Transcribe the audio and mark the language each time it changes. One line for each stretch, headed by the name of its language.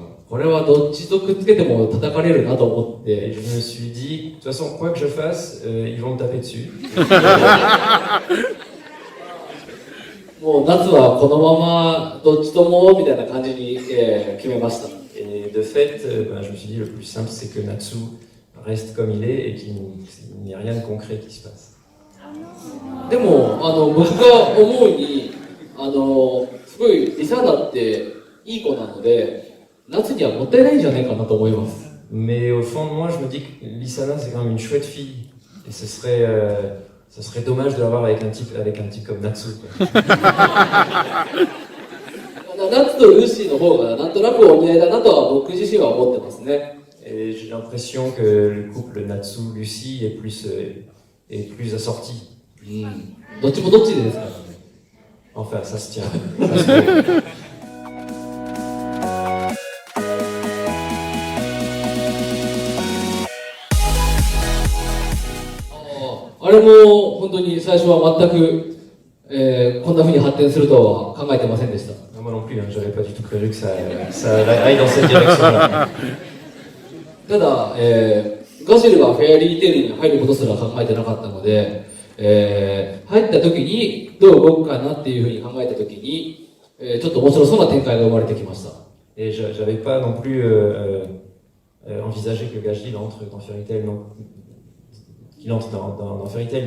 Japanese: これはどっちとくっつけても叩かれるなと思っ
French: Et
Japanese: て、
French: je me suis dit, de toute façon, quoi que je fasse, ils vont me taper dessus.
Japanese: もう夏はこのままどっちともみたいな感じに、決めました。
French: Et de fait, je me suis dit, le plus simple, c'est que Natsu reste comme il est et qu'il n'y ait rien de concret qui se passe.
Japanese: でも僕が思うにすごいリサーナっていい子なので、夏にはもったいないんじゃないかなと思います。
French: Mais au fond de moi, je me dis que Lisana, c'est quand même une chouette fille. Et ce serait dommage de l'avoir avec un type comme Natsu.
Japanese: 夏とルーシーの方がなんとなくお似合いだなとは僕自身は思ってますね。
French: Et j'ai l'impression que le couple Natsu-Lucie est plus assorti.
Japanese: どっちもどっちでですからね。
French: Enfin, ça se tient. Ça se tient.
Japanese: あれも本当に最初は全く、こんな風に発展するとは考えてませんでした。
French: Moi non plus, hein, j'avais pas du tout prévu que ça aille dans cette direction-là.
Japanese: ただ、ガジルがフェアリーテールに入ることすら考えてなかったので、入った時にどう動くかなっていうふうに考えた時に、ちょっと面白そうな展開が生まれてきました。
French: Et j'avais pas non plus envisagé que Gajil entre dans Fairy Tail, qu'il entre dans Fairy Tail.